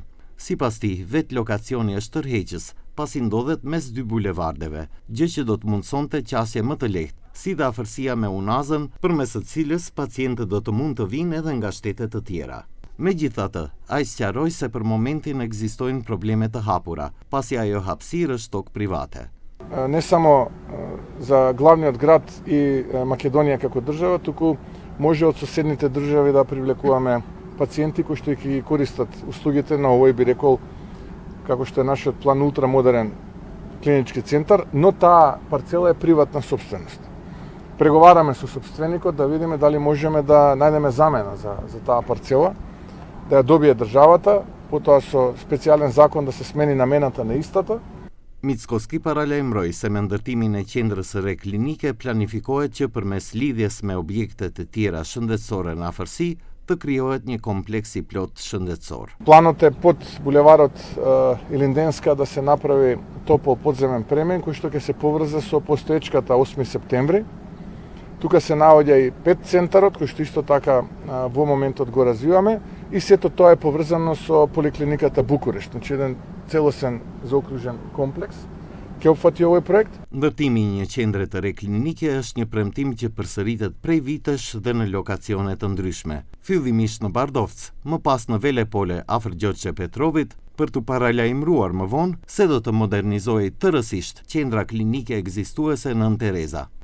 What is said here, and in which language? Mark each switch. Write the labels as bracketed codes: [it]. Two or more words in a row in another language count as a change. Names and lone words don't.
[sq] Sipas tij, vetë lokacioni është tërheqës, pasi ndodhet mes dy bulevardeve, gjë që do të mundsonte qasje më të lehtë, si dhe afërsia me Unazën, përmes së cilës pacientët do të mund të vinë edhe nga shtete të tjera. Megjithatë, ai sqaroi se për momentin ekzistojnë probleme të hapura, pasi ajo hapësirë është tokë private. [mk] Не само за главниот град и Македонија како држава, туку може од соседните држави да привлекуваме пациенти кои што ќе ги користат услугите на овој, би рекол, како што е нашиот план ултрамодерен клинички центар, но таа парцела е приватна собственост. Преговараме со собственикот да видиме дали можеме да најдеме замена за таа парцела, да ја добие државата, потоа со специјален закон да се смени намената на истата. [sq] Mickoski paralajmëroi se me ndërtimin e qendrës së re klinike planifikohet që përmes lidhjes me objekte të tjera shëndetësore në afërsi të krijohet një kompleks i plot shëndetësor. [mk] Планот е под булеварот Илинденска да се направи топол подземен премен кој што ќе се поврза со постоечката 8 септември. Тука се наоѓа и 5 центарот кој што исто така во моментот го развиваме и сето тоа е поврзано со поликлиниката Букурешт, значи еден целосен заокружен комплекс. Ќе опфати овој проект? [sq] Ndërtimi i një qendre të re klinike është një premtim që përsëritet prej vitesh dhe në lokacione të ndryshme. Fillimisht në Bardovc, më pas në Velepole afër Gjoçe Petrovit, për të paralajmëruar më vonë se do të modernizojë tërësisht qendra klinike ekzistuese në Nën Tereza.